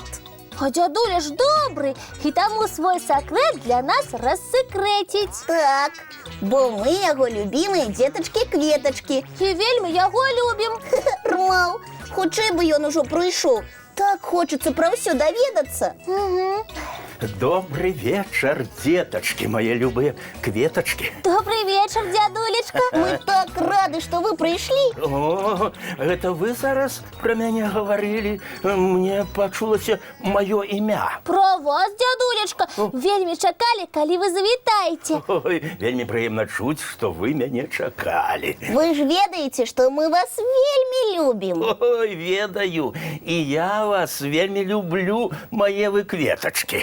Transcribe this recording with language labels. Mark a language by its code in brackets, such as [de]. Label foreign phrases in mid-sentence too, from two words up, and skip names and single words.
[be] А дзядуля ж добрый, і таму свой сакрэт для нас рассекрэціць. Так, бо мы яго любімыя дзетачкі-кветачкі. І вельмі яго любім. Рмаў, хутчэй бы ён ужо прыйшоў. Так хочацца пра ўсё даведацца. [ru] Добрый вечер, деточки, мои любые кветочки. Добрый вечер, [be] дзядулечка. Мы так рады, што вы прыйшлі. [ru] О, это вы зараз про меня говорили. [be] Мне пачулася маё імя. Про вас, дзядулечка, вельмі чакалі, калі вы завітаеце. Ой, вельмі прыемна чуць, што вы мяне чакалі. Вы ж ведаеце, што мы вас вельмі любім. Ой, ведаю. І я вас вельмі люблю, мае вы кветочки.